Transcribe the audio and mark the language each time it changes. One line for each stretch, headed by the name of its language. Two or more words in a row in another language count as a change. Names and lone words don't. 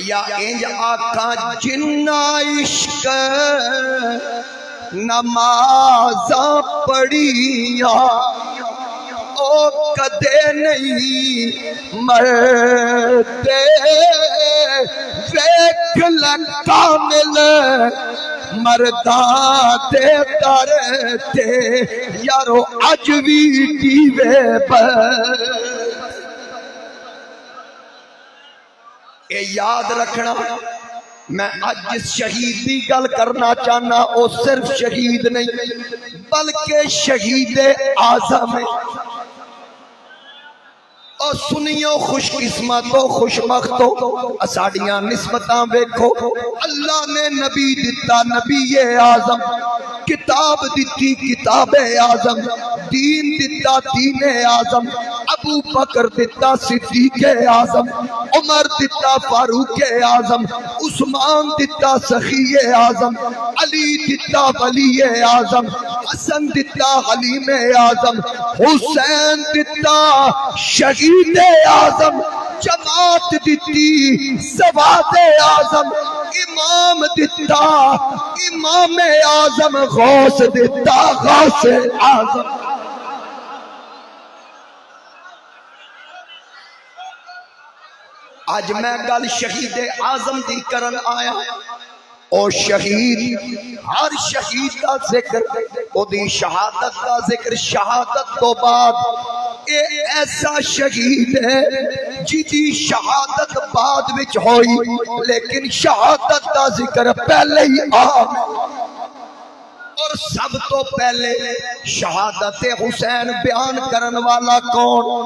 Punjabi: یا انج آکھاں جنہ عشق نمازاں پڑھیاں او کدے نہیں مرتے، ویکھ کامل مرداں دے در تے یارو اج وی دیوے پر۔ اے یاد رکھنا، میں آج جس شہید دی گل کرنا چاہنا او صرف شہید نہیں بلکہ شہید اعظم ہے۔ اور سنیو خوش قسمتو خوش بختو، اساڑیاں نسبتاں ویکھو، اللہ نے نبی دتا نبی اعظم، کتاب دتی کتاب اعظم، دین دتا دین اعظم، ابو بکر دتا صدیق اعظم، عمر دتا فاروق اعظم، عثمان دتا سخی اعظم، علی دتا ولی اعظم، حسن دتا حلیم اعظم، حسین دتا شہید اعظم، جماعت دتی سواد اعظم، امام دتا امام اعظم، غوث دتا غوث اعظم۔ آج میں گل شہید اعظم دی کرن آیا، او شہید ہر شہید کا ذکر، او دی شہادت کا ذکر، شہادت تو بعد اے ایسا شہید ہے جی شہادت بعد وچ ہوئی لیکن شہادت کا ذکر پہلے ہی اور سب تو پہلے شہادت حسین بیان کرن والا کون؟